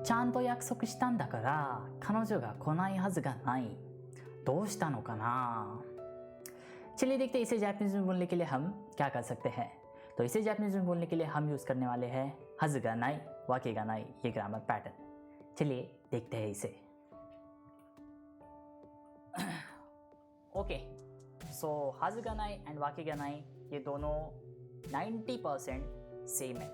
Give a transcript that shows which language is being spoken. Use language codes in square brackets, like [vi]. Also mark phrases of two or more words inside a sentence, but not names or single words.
[ja] ちゃんと約束したんだから彼女が来ないはずがない。どうしたのかな? [hi] चलिए देखते हैं इसे जापानीज में बोलने के लिए हम क्या कर सकते हैं। तो इसे जापानीज में बोलने के लिए हम यूज करने वाले हैं [ja] はずがない、わけがない, [hi] ये [en] grammar pattern. [hi] चलिए देखते हैं इसे। [en] okay, so [ja] はずがない [hi] एंड [ja] わけがない [hi] ये दोनों 90% सेम है।